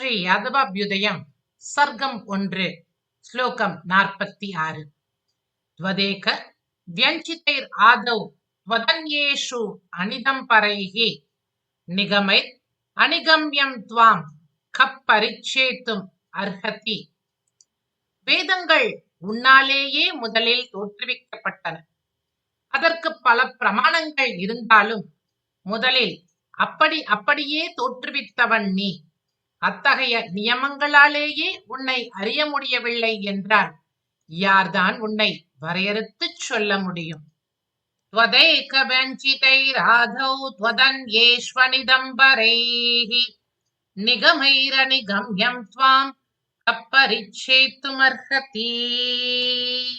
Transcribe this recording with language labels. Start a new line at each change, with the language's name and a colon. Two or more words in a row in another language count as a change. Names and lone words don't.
Tamil: யாதவாபியுதயம் சர்க்கம் 1 ஸ்லோகம் 46
Sanskrit: त्वदेक व्यञ्चितैर् आदौ त्वदन्येषु अनिदम्बरैः निगमैर् अनिगम्यं त्वां कः परिच्छेतुम् अर्हति.
Tamil: வேதங்கள் உன்னாலேயே முதலில் தோற்றுவிக்கப்பட்டன. அதற்கு பல பிரமாணங்கள் இருந்தாலும் முதலில் அப்படியே தோற்றுவித்தவன் நீ. அத்தகைய நியமங்களாலேயே உன்னை அறிய முடியவில்லை என்றால் யார்தான் உன்னை வரையறுத்துச் சொல்ல முடியும்?
Sanskrit: त्वदैक व्यञ्चितैरादौ त्वदन्येष्वनिदम्बरैः निगमैरनिगम्यं त्वां कः परिच्छेतुमर्हति.